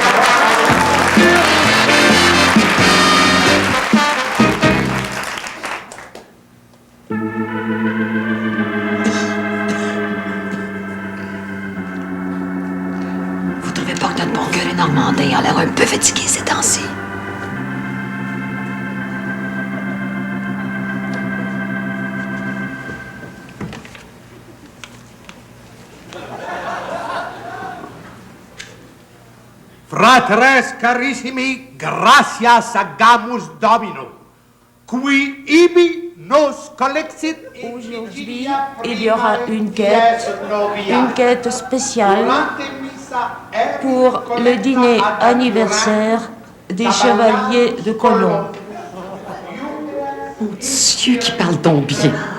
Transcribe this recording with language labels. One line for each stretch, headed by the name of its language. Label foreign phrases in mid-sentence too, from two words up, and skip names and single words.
French: Vous trouvez pas que notre bon curé normandin a l'air un peu fatigué ces temps-ci?
Latin: Fratres carissimi, gracias agamus Domino, qui ibi nos collexit.
French: Aujourd'hui, il y aura une quête spéciale pour le dîner anniversaire des chevaliers de Colomb. Mon Dieu, qui parle donc bien.